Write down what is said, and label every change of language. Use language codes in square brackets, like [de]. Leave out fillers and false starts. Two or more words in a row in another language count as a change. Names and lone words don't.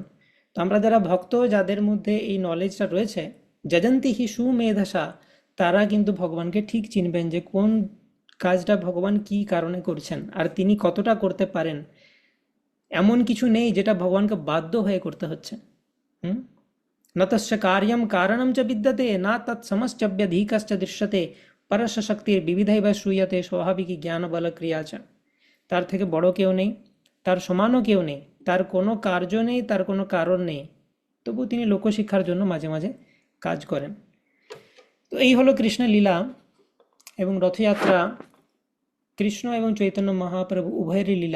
[bn] তো আমরা যারা ভক্ত, যাদের মধ্যে এই নলেজটা রয়েছে, [sa] যজন্তি হি সুমেধসা, [bn] তারা কিন্তু ভগবানকে ঠিক চিনবেন যে কোন কাজটা ভগবান কি কারণে করছেন আর তিনি কতটা করতে পারেন। এমন কিছু নেই যেটা ভগবানকে বাধ্য হয়ে করতে হচ্ছে। [sa] হুম। न तस्य कार्यं कारणं च विद्यते न तत्समश्चव्यधिकश्च दृश्यते परस्य शक्तिर विविधैव श्रूयते स्वाभाविकी জ্ঞান বল ক্রিয়া চ। [bn] তার থেকে বড় কেউ নেই, তার সমানও কেউ নেই, তার কোনো কার্য নেই, তার কোনো কারণ নেই, তবু তিনি লোকশিক্ষার জন্য মাঝে মাঝে কাজ করেন। তো এই হলো কৃষ্ণের লীলা এবং রথযাত্রা, কৃষ্ণ এবং চৈতন্য মহাপ্রভু উভয়েরই লীলা।